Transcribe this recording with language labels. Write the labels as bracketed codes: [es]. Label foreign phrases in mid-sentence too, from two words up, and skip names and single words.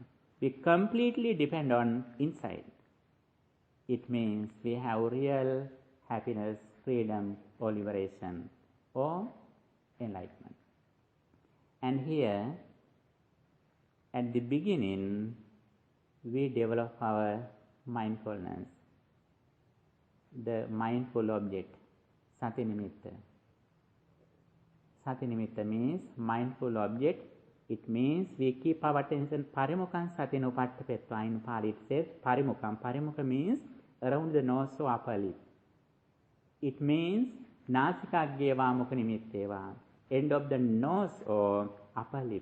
[en] We completely depend on inside. It means we have real happiness, freedom, or liberation, or enlightenment. And here, at the beginning, we develop our mindfulness, the mindful object, [pi] sati nimitta. Sati nimitta [en] means mindful object. It means we keep our attention [pi] parimukam satinupattapetva. [en] In Pali it says parimukam. Parimukha means around the nose or upper lip. It means [pi] nasikaggyeva mukha nimitteva, [en] end of the nose or upper lip.